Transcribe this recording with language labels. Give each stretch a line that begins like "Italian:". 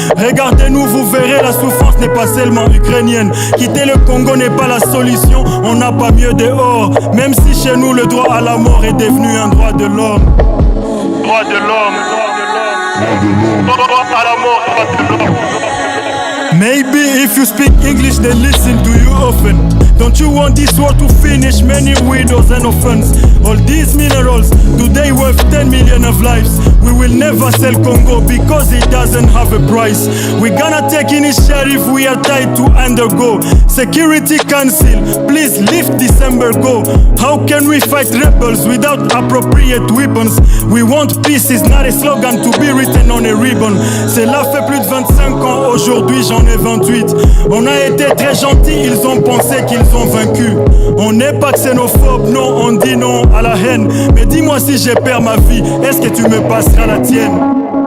French: Regardez-nous, vous verrez, la souffrance n'est pas seulement ukrainienne. Quitter le Congo n'est pas la solution, on n'a pas mieux dehors. Même si chez nous le droit à la mort est devenu un droit de l'homme. Droit de l'homme, droit à la mort, droit de l'homme.
English: Maybe if you speak English they listen to you often. Don't you want this war to finish? Many widows and orphans. All these minerals, do they worth 10 million of lives? We will never sell Congo because it doesn't have a price. We're gonna take initiative, we are tied to undergo. Security Council, please lift this embargo. How can we fight rebels without appropriate weapons? We want peace is not a slogan to be written on a ribbon.
French: Cela fait plus de 25 ans, aujourd'hui j'en ai 28. On a été très gentils, ils ont pensé qu'ils ont vaincu. On n'est pas xénophobe, non, on dit non à la haine. Mais dis-moi si j'ai perdu ma vie, est-ce que tu me passeras la tienne?